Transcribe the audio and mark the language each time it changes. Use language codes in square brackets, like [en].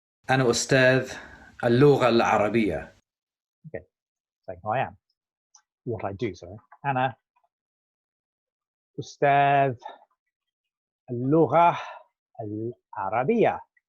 [ar] أنا أستاذ اللغة العربية. [en] Okay, saying who I am, what I do. Sorry, [ar] أنا أستاذ اللغة العربية.